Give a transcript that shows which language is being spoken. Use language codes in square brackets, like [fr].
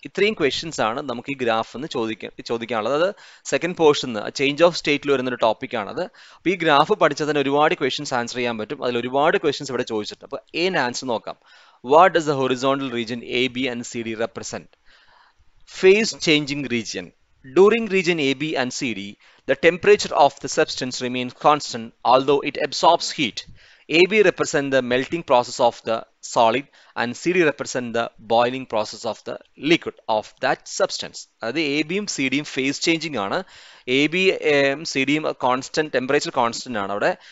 [ml] ഇത്രയും ക്വസ്റ്റ്യൻസ് ആണ് നമുക്ക് ഈ ഗ്രാഫ് നിന്ന് ചോദിക്കാനുള്ളത്. അത് സെക്കൻഡ് പോർഷൻ ചേഞ്ച് ഓഫ് സ്റ്റേറ്റിൽ വരുന്ന ഒരു ടോപ്പിക് ആണത്. അപ്പോൾ ഈ ഗ്രാഫ് പഠിച്ചതിന് ഒരുപാട് ക്വസ്റ്റ്യൻസ് ആൻസർ ചെയ്യാൻ പറ്റും. അതിൽ ഒരുപാട് ക്വസ്റ്റ്യൻസ് ഇവിടെ ചോദിച്ചിട്ടുണ്ട്. അപ്പോൾ ഏൻ ആൻസർ നോക്കാം. [en] What does the horizontal region A B and C D represent? Phase changing region. During region AB and CD, the temperature of the substance remains constant although it absorbs heat. AB represents the melting process of the solid and CD represents the boiling process of the liquid of that substance. [ml] അതായത് A ബിയും C ഡിയും face changing ആണ്. A B C ഡിയും constant temperature constant ആണ് അവിടെ.